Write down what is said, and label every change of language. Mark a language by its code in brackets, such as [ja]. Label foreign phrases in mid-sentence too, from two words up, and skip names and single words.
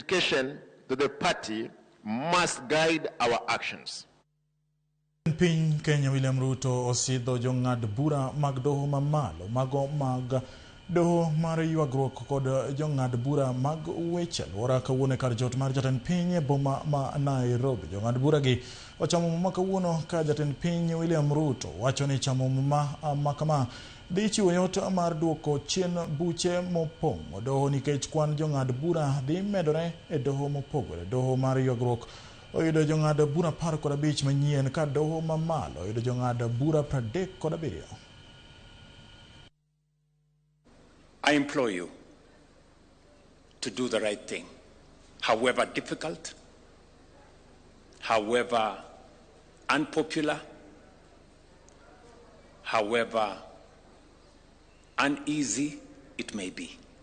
[en] justification to the party must guide our actions. [luo] Piny Kenya William Ruto osidho jong'ad bura mag doho mamalo mago mag doho mar ywagruok kod jong'ad bura mag weche alwora kawuono kar jot mar jatend piny boma ma Nairobi. Jong'ad bura gi ochamo muma kawuono ka jatend piny William Ruto wacho ni chamo muma makama dhi chiwo yot mar duoko chien buche mopong' doho nikech kwan jong'ad bura dhi medore e doho mopogore. Doho mar ywagruok oyudo jong'ad bura 15 manyien ka doho mamalo oyudo jong'ad bura 37. [en] I implore you to do the right thing, however difficult, however unpopular, however uneasy it may be.